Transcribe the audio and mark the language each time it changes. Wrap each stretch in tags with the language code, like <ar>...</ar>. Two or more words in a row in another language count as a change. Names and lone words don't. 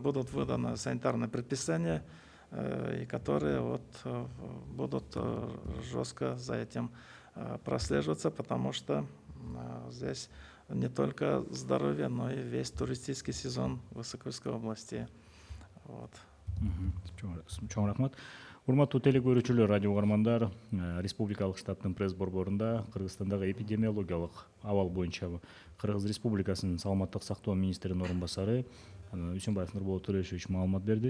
<ru>Будут выданы санитарные предписания, и которые вот будут жестко за этим прослеживаться, потому что здесь не только здоровье, но и весь туристический сезон в Высокой области. Вот.</ru> <ky>Чоң рахмат. Урматтуу телекөрүүчүлөр, радио угармандар, республикалык штаттын пресс борборунда Кыргызстандагы эпидемиологиялык абал боюнча Кыргыз Республикасынын саламаттык сактоо министринин орун басары Үсөнбаев Нурболот Төлешович маалымат берди.</ky>